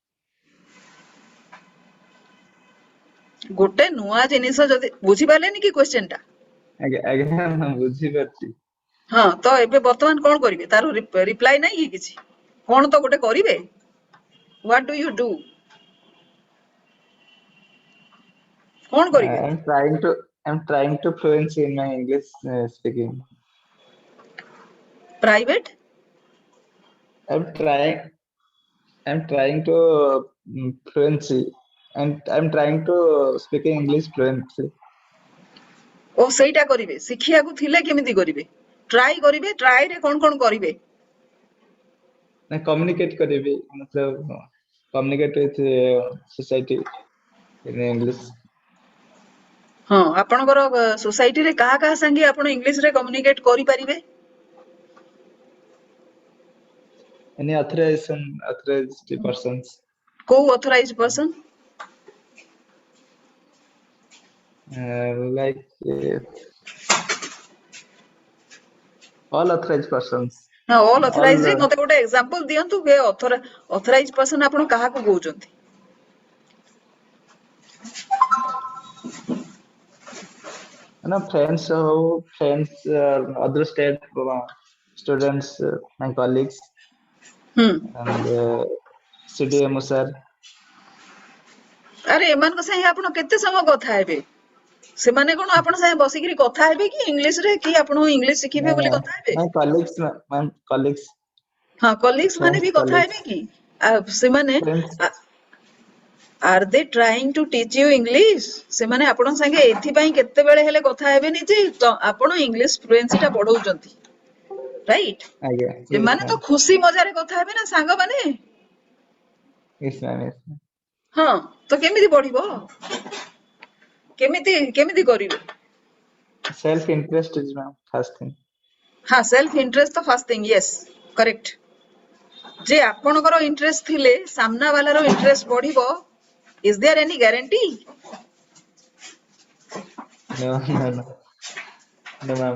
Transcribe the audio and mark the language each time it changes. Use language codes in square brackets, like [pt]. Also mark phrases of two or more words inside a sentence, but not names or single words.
[or] ଗୋଟେ ନୂଆ ଜିନିଷ ଯଦି ବୁଝିପାରିଲେନି କି କ୍ୱେଶ୍ଚେନ ଟା ଆଜ୍ଞା ଆଜ୍ଞା ମ୍ୟାମ୍ ବୁଝିପାରୁଛି ହଁ ତ ଏବେ ବର୍ତ୍ତମାନ କଣ କରିବେ ତାର ରିପ୍ଲାଇ ନାହିଁ କି କିଛି କଣ ତ ଗୋଟେ କରିବେ [en] what do you do [or] କଣ କରିବେ [en] I'm trying to fluency in my English speaking. ପ୍ରାଇଭେଟ I'm trying I'm trying to fluency and I'm trying to speak English fluency. [or] ଓ ସେଇଟା କରିବେ ଶିଖିବାକୁ ଥିଲେ କେମିତି କରିବେ ଟ୍ରାଇ କରିବେ ଟ୍ରାଇ ରେ କଣ କଣ କରିବେ [en] मैं communicate [hi] करेंगे मतलब [en] communicate with society in English. [or] ହଁ ଆପଣଙ୍କର ସୋସାଇଟିରେ କାହା କାହା ସାଙ୍ଗେ ଆପଣ ଇଂଲିଶ ରେ କମ୍ୟୁନିକେଟ କରିପାରିବେ [en] Any authorized persons [or] କୋଉ [en] authorized person like all authorized persons. [or] ହଁ ଅଲ୍ [en] All [or] ଅଥରାଇଜ ରେ ମତେ ଗୋଟେ ଏକ୍ସାମ୍ପଲ ଦିଅନ୍ତୁ ଯେ [en] authorized person [or] ଆପଣ କାହାକୁ କହୁଛନ୍ତି [en] friends other state students my colleagues [or] ହୁଁ [en] and CDMO sir [or] ଆରେ ଏମାନଙ୍କ ସାଙ୍ଗେ ଆପଣ କେତେ ସମୟ କଥା ହେବେ ସେମାନେ କଣ ଆପଣ ସାଙ୍ଗେ ବସିକିରି କଥା ହେବେ କି ଇଂଲିଶ ରେ କି ଆପଣ ଇଂଲିଶ ଶିଖିବେ ବୋଲି କଥା ହେବେ [en] my colleagues my colleagues [or] ହଁ କଲିଗ୍ସ ମାନେ [en] friends [or] ବି କଥା [en] colleagues [or] ହେବେ କି ସେମାନେ [en] friends are they trying to teach you English [or] ସେମାନେ ଆପଣଙ୍କ ସାଙ୍ଗେ ଏଥିପାଇଁ କେତେବେଳେ ହେଲେ କଥା ହେବେନି ଯେ ଆପଣ [en] English fluency [or] ଟା ବଢଉଛନ୍ତି ରାଇଟ ଆଜ୍ଞା yes ସେମାନେ [en] ma'am [or] ତ ଖୁସି ମଜାରେ କଥା ହେବେ ନା ସାଙ୍ଗମାନେ [en] yes ma'am yes ma'am [or] ହଁ ତ କେମିତି ବଢିବ କେମିତି କେମିତି କରିବେ [en] self interest is ma'am first thing [or] ହଁ [en] self interest [or] ତ [en] first thing yes correct [or] ଯେ ଆପଣଙ୍କର ଇଣ୍ଟରେଷ୍ଟ ଥିଲେ ସାମ୍ନା ବାଲାର ଇଣ୍ଟରେଷ୍ଟ ବଢିବ [en] is there any guarantee no no no no ma'am